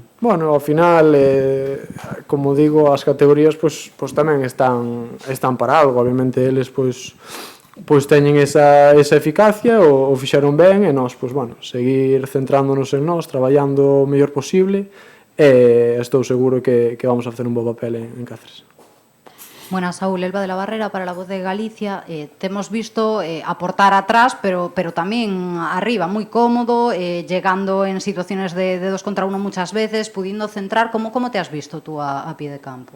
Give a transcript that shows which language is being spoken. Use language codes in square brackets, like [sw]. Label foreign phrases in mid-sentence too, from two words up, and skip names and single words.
[gl] Bueno, ao final, como digo, as categorías pois tamén están para algo, obviamente eles pois teñen esa eficacia, o fixeron ben e nós, pois bueno, seguir centrándonos en nós, traballando o mellor posible e estou seguro que vamos a facer un bo papel en Cáceres. [es] Buenas, Saúl, Elba de la Barrera para La Voz de Galicia. Te hemos visto aportar atrás, pero [gl] tamén arriba, moi cómodo, [es] llegando en situaciones de 2 contra 1 muchas veces, pudiendo centrar. ¿Cómo te has visto tú a pie de campo?